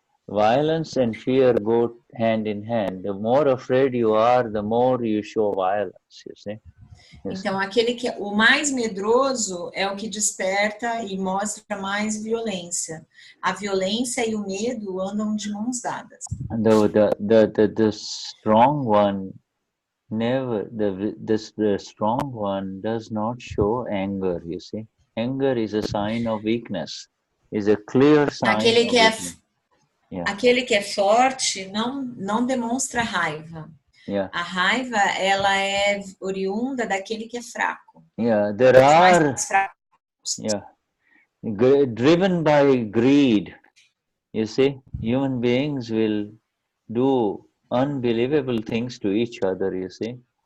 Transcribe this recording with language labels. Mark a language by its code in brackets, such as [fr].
[en] Violence and fear go hand in hand. The more afraid you are, the more you show violence, you see. [pt] Então, aquele que o mais medroso é o que desperta e mostra mais violência. A violência e o medo andam de mãos dadas. [en] The strong one never, the strong one does not show anger, you see. Anger is a sign of weakness, is a clear sign of weakness. [pt] Aquele que é forte não demonstra raiva. [en] Yeah. [pt] A raiva, ela é oriunda daquele que é fraco. [en] Yeah, there are driven by greed. You see, human beings will do unbelievable things to each other, you see.